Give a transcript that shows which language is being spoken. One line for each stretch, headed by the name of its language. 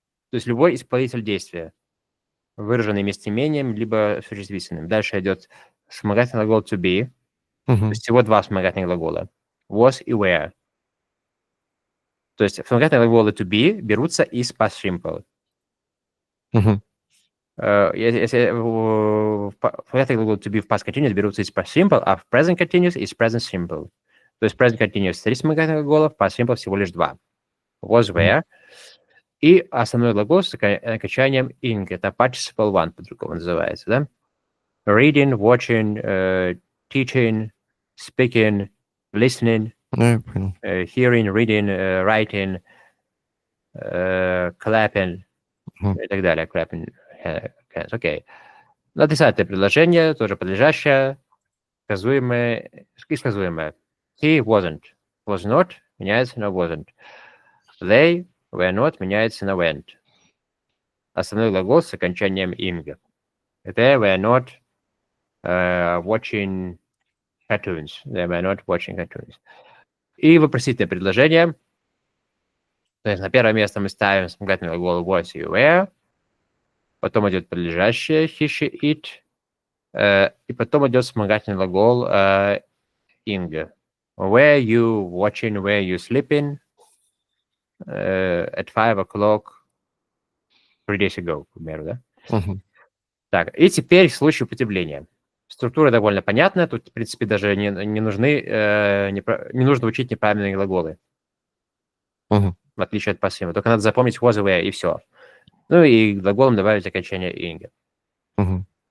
Russian: То есть любой исполнитель действия, выраженный местоимением либо существительным. Дальше идет вспомогательный глагол to be. То есть всего два вспомогательных глагола.
English: Was и were.
Russian: То есть вспомогательные глаголы to be берутся из past simple. Если вспомогательные глаголы to be в past continuous берутся из past simple, а в present continuous из present simple. То есть present continuous 3 вспомогательных глагола, в past simple всего лишь 2.
English: Was, were.
Russian: И основной глагол с окончанием ing. Это participle one по-другому называется, да?
English: Reading, watching, teaching, speaking, listening, hearing, reading, writing, clapping
Russian: и так далее.
English: Clapping hands. Окей.
Russian: Отрицательное предложение, тоже подлежащее, сказуемое и сказуемое.
English: He wasn't.
Russian: Was not меняется на wasn't. They were not меняется на went. Основной глагол с окончанием ing.
English: They were not watching cartoons. They were not watching cartoons.
Russian: И вопросительное предложение. То есть на первое место мы ставим вспомогательный глагол was и were. Потом идет подлежащее he, she, it. И потом идет вспомогательный глагол ing.
English: Were you watching, were you sleeping at 5 o'clock 3 days ago,
Russian: к примеру, да? Так, и теперь случай употребления. Структура довольно понятная. Тут, в принципе, даже не нужно учить неправильные глаголы. В отличие от пассивного. Только надо запомнить was и were, и все. Ну и глаголом добавить окончание ing.